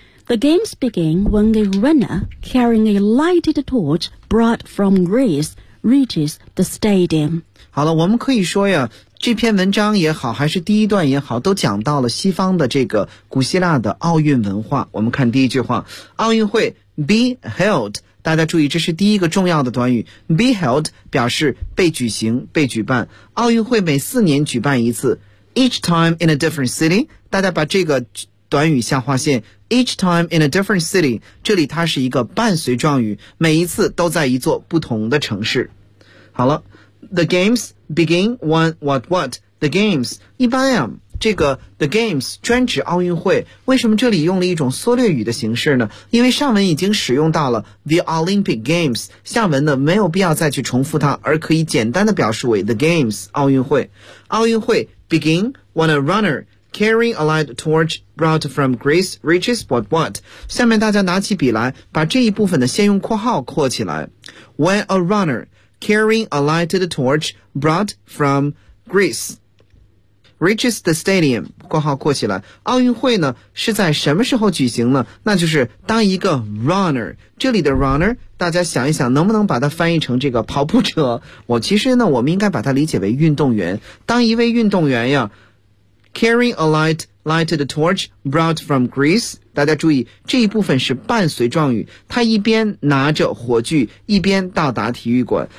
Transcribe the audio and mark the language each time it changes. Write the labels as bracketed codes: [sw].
[en] The games begin when a runner carrying a lighted torch brought from Greece reaches the stadium. [zh] 好了，我们可以说呀，这篇文章也好，还是第一段也好，都讲到了西方的这个古希腊的奥运文化。我们看第一句话，奥运会 [en] be held， [zh] 大家注意这是第一个重要的短语， be held 表示被举行被举办，奥运会每四年举办一次， [en] each time in a different city， [zh] 大家把这个短语下划线， each time in a different city， 这里它是一个伴随状语，每一次都在一座不同的城市。好了， [en] The games begin when what? The games [zh] 一般呀，这个 [en] the games [zh] 专指奥运会。为什么这里用了一种缩略语的形式呢？因为上文已经使用到了 [en] the Olympic games， [zh] 下文呢没有必要再去重复它，而可以简单的表示为 the games 奥运会。奥运会 [en] begin when a runner carrying a light torch brought from Greece reaches what? [zh] 下面大家拿起笔来，把这一部分的先用括号括起来。 [en] When a runner carrying a lighted torch brought from Greece reaches the stadium, [zh] 括号括起来。奥运会呢是在什么时候举行呢？那就是当一个 runner, 这里的 runner, 大家想一想能不能把它翻译成这个跑步者。我们应该把它理解为运动员。当一位运动员呀 [en] carrying a lighted torch brought from Greece, [zh] 大家注意这一部分是伴随状语，他一边拿着火炬一边到达体育馆。